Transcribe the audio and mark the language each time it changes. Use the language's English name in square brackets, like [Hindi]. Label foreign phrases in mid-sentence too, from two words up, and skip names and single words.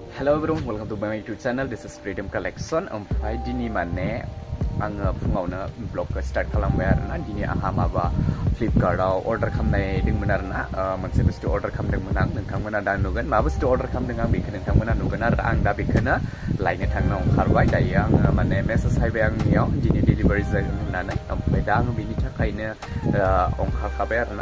[English] Hello everyone, welcome to my YouTube channel. This is Freedom Collection. [Bodo] Omphay dini mane आङो फुङावनो ब्लगखौ स्टार्ट खालामबाय आरोना दिनै आहा माबा फ्लिपकार्टआव अर्डार खालामनाय दंमोन आरोना मोनसे बुस्थु अर्डार खालामदोंमोन आं नोंथांमोना दा नुगोन मा बुस्थु अर्डार खालामदों आं बेखौ नोंथांमोना नुगोन आरो आं दा बेखौनो लायनो थांनो ओंखारबाय दायो आङो माने मेसेज हायबाय आंनियाव दिनै डिलिभारि जागोन होननानै ओमफ्राय दा आङो बेनि थाखायनो ओंखारखाबाय आरोना